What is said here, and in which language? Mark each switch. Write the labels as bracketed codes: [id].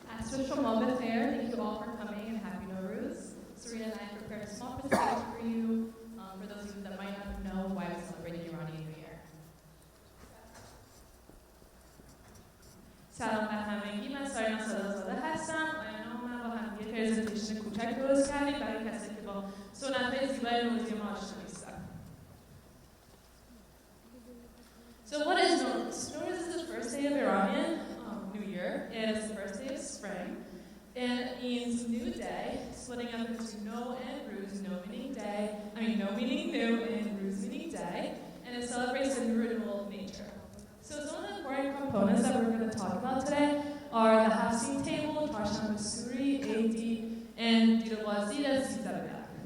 [en] So Shoma B'Khair, thank you all for coming and Happy Nowruz. Serena and I prepared a small presentation for you, for those of you that might not know why we celebrate the Iranian New Year. [fa] سلام بر همگی، من سارینا صدازاده هستم. آیانا و من با هم یه پرزنتیشن کوچک درست کردیم برای کسی که با سنت‌های زیبای نوروزی ما آشنا نیستن. [en] So what is Nowruz? Nowruz is the first day of Iranian New Year. It is the first day of spring. And it means new day, splitting up into no and Ruz, no meaning new and Ruz meaning day. And it celebrates the new renewal of nature. So some of the important components that we're going to talk about today are the half-scene table, Tarshan Masuri, AD, and Didawazi and Sizabia.